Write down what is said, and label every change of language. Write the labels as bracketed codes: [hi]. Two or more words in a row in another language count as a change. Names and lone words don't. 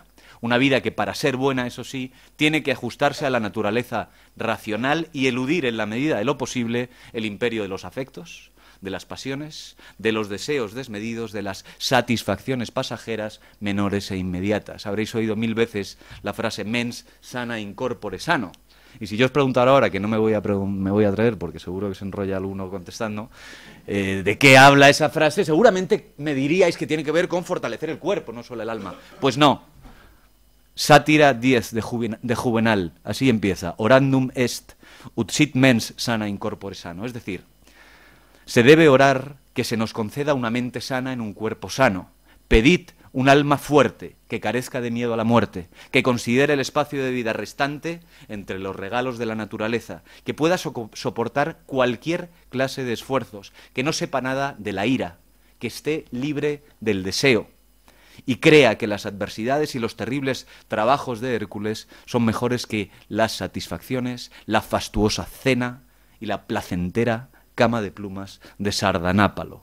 [es] Una vida que, para ser buena, eso sí, tiene que ajustarse a la naturaleza racional y eludir, en la medida de lo posible, el imperio de los afectos, de las pasiones, de los deseos desmedidos, de las satisfacciones pasajeras, menores e inmediatas. Habréis oído 1000 veces la frase [la] mens sana in corpore sano. [es] Y si yo os preguntara ahora, que no me voy a traer, porque seguro que se enrolla alguno contestando, ¿de qué habla esa frase? Seguramente me diríais que tiene que ver con fortalecer el cuerpo, no solo el alma. Pues no. Sátira 10 de Juvenal, así empieza. [la] Orandum est ut sit mens sana in corpore sano. [es] Es decir, se debe orar que se nos conceda una mente sana en un cuerpo sano. Pedid un alma fuerte, que carezca de miedo a la muerte, que considere el espacio de vida restante entre los regalos de la naturaleza, que pueda soportar cualquier clase de esfuerzos, que no sepa nada de la ira, que esté libre del deseo, y crea que las adversidades y los terribles trabajos de Hércules son mejores que las satisfacciones, la fastuosa cena y la placentera cama de plumas de Sardanápalo.